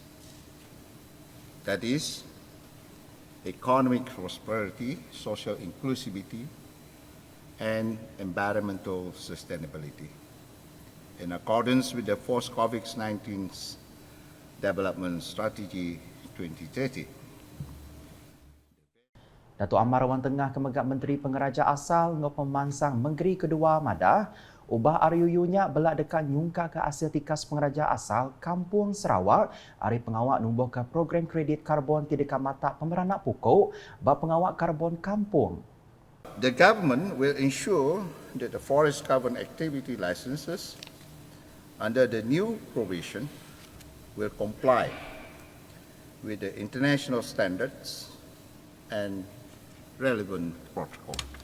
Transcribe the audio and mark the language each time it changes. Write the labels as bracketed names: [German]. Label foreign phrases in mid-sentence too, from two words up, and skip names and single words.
[English] That is, economic prosperity, social inclusivity, and environmental sustainability, in accordance with the post-COVID-19 Development Strategy 2030. [Iban] Datuk Amar Awan Tengah Kemegak Menteri Pengeraja Asal ngau pemansang Menteri Kedua madah ubah RUU-nya belak dekat nyungka ke hasil tikas pengeraja asal Kampung Sarawak hari pengawak numbuh ke program kredit karbon tidak mata pemeranak pokok bab pengawak karbon kampung. [English] The government will ensure that the forest carbon activity licenses under the new provision will comply with the international standards and relevant protocol.